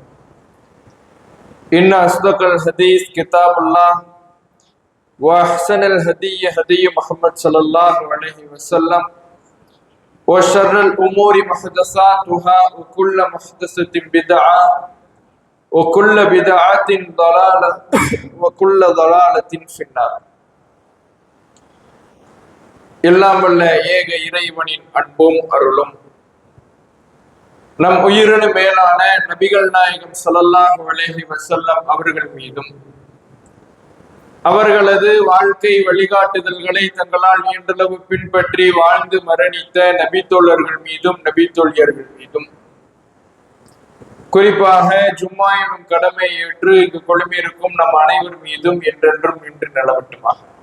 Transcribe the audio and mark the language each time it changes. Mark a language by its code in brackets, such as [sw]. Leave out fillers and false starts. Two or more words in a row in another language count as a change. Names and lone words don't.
[ar] إن أصدق الحديث كتاب الله وأحسن الهدي هدي محمد صلى الله عليه وسلم وشر الأمور محدثاتها وكل محدثة بدعة وكل بدعة ضلالة وكل ضلالة في النار. [ta] எல்லாம் வல்ல ஏக இறைவனின் அன்பும் அருளும் நம் உயிரினு மேலான நபிகள் நாயகம் [ar] صلى الله عليه وسلم [ta] அவர்கள் மீதும், அவர்களது வாழ்க்கை வழிகாட்டுதல்களை தங்களால் இயன்றளவு பின்பற்றி வாழ்ந்து மரணித்த நபித்தோழர்கள் மீதும், நபித்தோழியர்கள் மீதும், குறிப்பாக ஜும்மா எனும் கடமை ஏற்று இங்கு கொழும்பிருக்கும் நம் அனைவர் மீதும் என்றென்றும் நின்று நிலவட்டுமாக.